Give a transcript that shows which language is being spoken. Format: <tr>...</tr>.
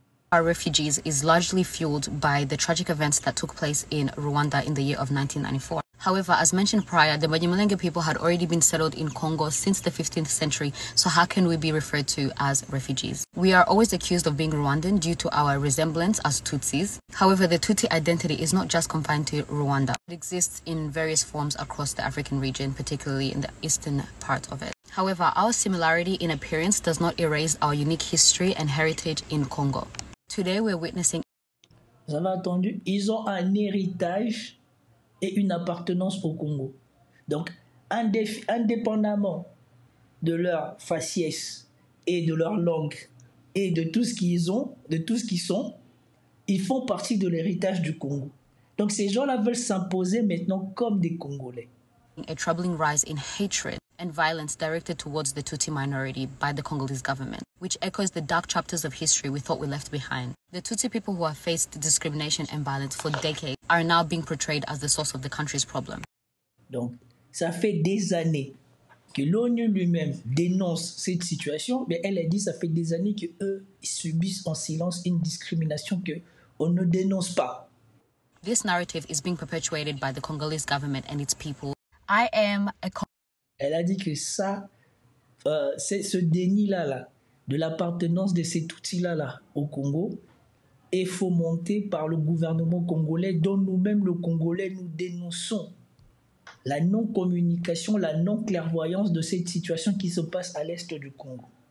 <en>Our refugees is largely fueled by the tragic events that took place in Rwanda in the year of 1994. However, as mentioned prior, the Banyamulenge people had already been settled in Congo since the 15th century, so how can we be referred to as refugees? We are always accused of being Rwandan due to our resemblance as Tutsis. However, the Tutsi identity is not just confined to Rwanda. It exists in various forms across the African region, particularly in the eastern part of it. However, our similarity in appearance does not erase our unique history and heritage in Congo. Today, we're witnessing...</en> <fr>Vous avez entendu? Ils ont un héritage et une appartenance au Congo. Donc, indépendamment de leur faciès et de leur langue et de tout ce qu'ils ont, de tout ce qu'ils sont, ils font partie de l'héritage du Congo. Donc, ces gens-là veulent s'imposer maintenant comme des Congolais.</fr> <en>A troubling rise in hatred and violence directed towards the Tutsi minority by the Congolese government, which echoes the dark chapters of history we thought we left behind. The Tutsi people who have faced discrimination and violence for decades are now being portrayed as the source of the country's problem.</en> <fr>Donc, ça fait des années que l'ONU lui-même dénonce cette situation, mais elle a dit que ça fait des années qu'eux subissent en silence une discrimination qu'on ne dénonce pas.</fr> <en>This narrative is being perpetuated by the Congolese government and its people.</en> <fr>Elle a dit que ça, c'est ce déni-là, de l'appartenance de ces Tutsis-là au Congo, est fomenté par le gouvernement congolais, dont nous-mêmes, le Congolais, nous dénonçons la non-communication, la non-clairvoyance de cette situation qui se passe à l'est du Congo.</fr>